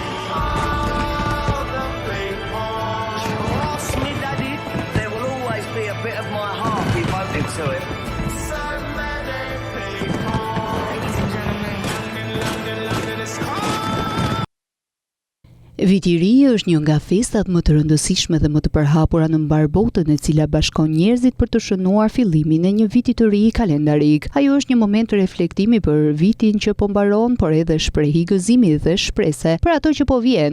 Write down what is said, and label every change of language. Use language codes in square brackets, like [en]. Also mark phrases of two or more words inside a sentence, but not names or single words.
[en] Trust me, Daddy, there will always be a bit of my heart devoted to it. So many people. Ladies and gentlemen. London is hard. [sq] Viti i ri është një nga festat më të rëndësishme dhe më të përhapura në mbar botën, e cila bashkon njerëzit për të shënuar fillimin e një viti të ri kalendarik. Ajo është një moment të reflektimi për vitin që po mbaron, por edhe shprehi gëzimi dhe shprese për ato që po vjen.